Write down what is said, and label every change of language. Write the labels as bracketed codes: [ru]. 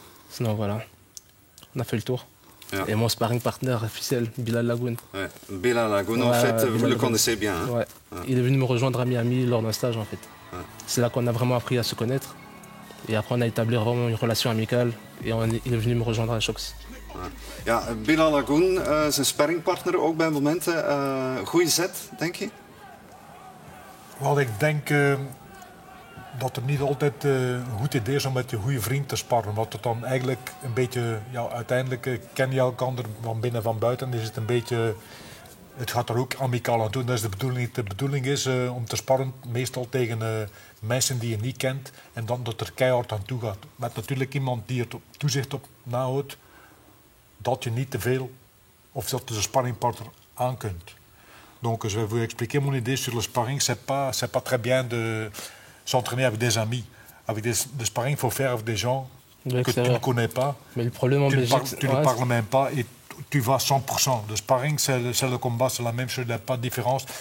[fr] Sinon voilà, on a fait le tour. [nl] Ja. [fr] Et mon sparring partner officiel, Bilal Lagoun. Ouais. Bilal Lagoun, en fait, vous le connaissez bien. Hein? Ouais. Il est venu me rejoindre à Miami lors d'un stage en fait. C'est là qu'on a vraiment appris à se connaître. Et après on a établi vraiment une relation amicale. Et il est venu me rejoindre à Shox. [nl] Ja, Bilal Lagoun, zijn sparringpartner ook bij momenten. Goeie zet, denk je? Wel, ik denk dat het niet altijd een goed idee is om met je goede vriend te sparren. Want het dan eigenlijk een beetje, ja, uiteindelijk ken je elkaar van binnen en van buiten. Is het een beetje, het gaat er ook amicaal aan toe. Dat is de bedoeling. De bedoeling is om te sparren meestal tegen mensen die je niet kent. En dan dat er keihard aan toe gaat. Met natuurlijk iemand die het toezicht op nahoudt. Dat je niet te veel, of dat je de sparringpartner aan kunt. [fr] Donc je vais vous expliquer mon idée sur le sparring. C'est pas très bien de s'entraîner avec des amis. Avec de sparring, il faut faire avec des gens que tu ne connais pas. Mais le problème en Belgique, tu ne parles même pas et tu vas 100%. Le sparring, c'est le combat, c'est la même chose, il n'y a pas de différence.